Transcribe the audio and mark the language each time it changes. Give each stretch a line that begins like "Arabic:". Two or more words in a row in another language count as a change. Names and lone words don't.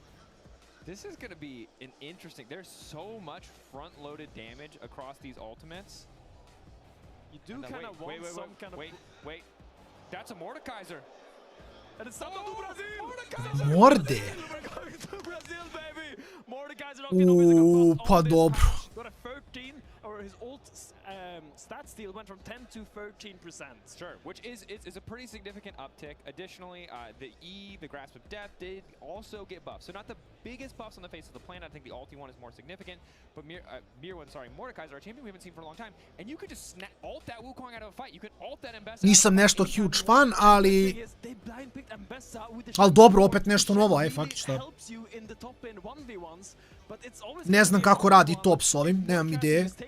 English: This is going to be an interesting... There's so much front-loaded damage across these ultimates. You do kind of want some kind of... Wait. That's a Mordekaiser. And it's Stalno do Brasil! Morde! Brazil, baby! Mordekaiser
Croatian: pa dobro.
English: Got a 13, or his ult stat steal went from 10 to 13%. Sure, which is a pretty significant uptick. Additionally, the Grasp of Death did also get buffed. So not the biggest buffs on the face of the planet. I think the ulti one is more significant. But Mordekaiser, our champion we haven't seen for a long time. And you could just ult that Wukong out of a fight. You could ult that Ambessa.
Croatian: Nisam nešto
English: huge fan,
Croatian: ali... Ali dobro, opet nešto novo, aj, faktično. Ne znam kako radi top s ovim, nemam ideje.